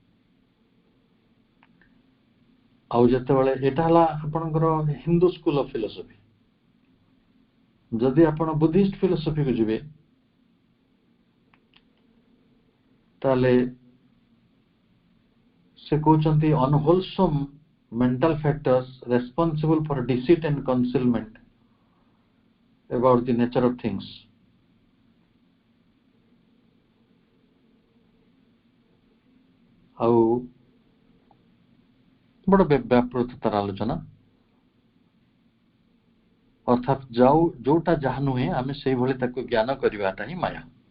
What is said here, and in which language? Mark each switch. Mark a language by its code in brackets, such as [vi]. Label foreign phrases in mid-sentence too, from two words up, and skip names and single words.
[or] ଆଉ ଯେତେବେଳେ ଏଟା ହେଲା ଆପଣଙ୍କର [en] Hindu school of philosophy, [or] ଯଦି ଆପଣ [en] Buddhist philosophyକୁ [or] ଯିବେ ତାହେଲେ ସେ କହୁଛନ୍ତି [en] unwholesome mental factors responsible for deceit and concealment about the nature of things. [or] ଆଉ ବଡ଼ ବ୍ୟାପୃତ ତାର ଆଲୋଚନା, ଅର୍ଥାତ ଯୋଉଟା ଯାହା ନୁହେଁ ଆମେ ସେଇଭଳି ତାକୁ ଜ୍ଞାନ କରିବାଟା ହିଁ ମାୟା।